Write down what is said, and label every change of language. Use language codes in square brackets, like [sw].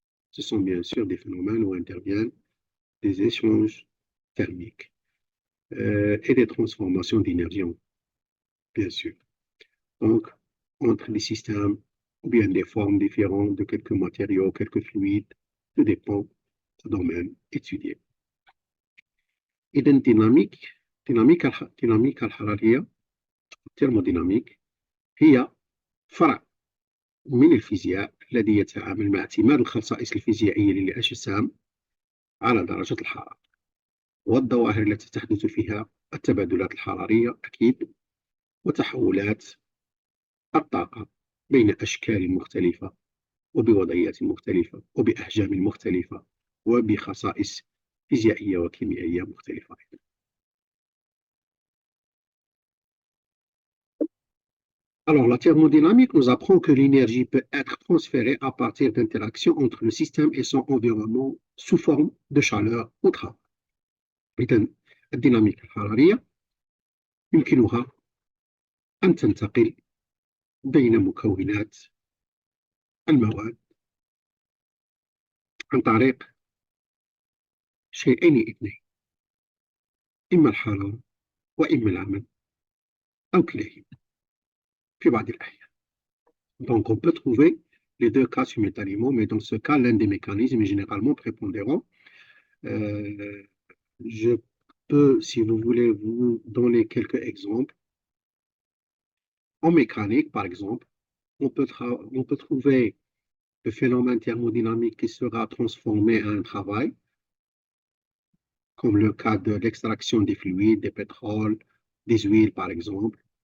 [fr] Ce sont bien sûr des phénomènes où interviennent des échanges thermiques et des transformations d'énergie, bien sûr. Donc, entre des systèmes ou bien des formes différentes de quelques matériaux, quelques fluides, tout dépend du domaine étudié. [ar] إذا الديناميكا الحرارية الترموديناميك هي فرع من الفيزياء الذي يتعامل مع اعتماد الخصائص الفيزيائية للأجسام على درجة الحرارة والظواهر التي تحدث فيها التبادلات الحرارية أكيد وتحولات الطاقة بين أشكال مختلفة وبوضعيات مختلفة وبأحجام مختلفة وبخصائص فيزيائية وكيميائية مختلفة. [fr] Alors, la thermodynamique nous apprend que l'énergie peut être transférée à partir d'interactions entre le système et son environnement sous forme de chaleur au travail. [ar] إذن الديناميكا الحرارية يمكنها أن تنتقل بين مكونات المواد عن طريق شيئين اثنين، إما الحرارة وإما العمل أو كلاهما في بعض الأحيان. [fr] Donc, on peut trouver les deux cas simultanément, mais dans ce cas, l'un des mécanismes est généralement prépondérant. Euh, je peux, si vous voulez, vous donner quelques exemples. En mécanique, par exemple, on peut trouver le phénomène thermodynamique qui sera transformé en un travail, comme le cas de l'extraction des fluides, des pétroles, des huiles, par exemple.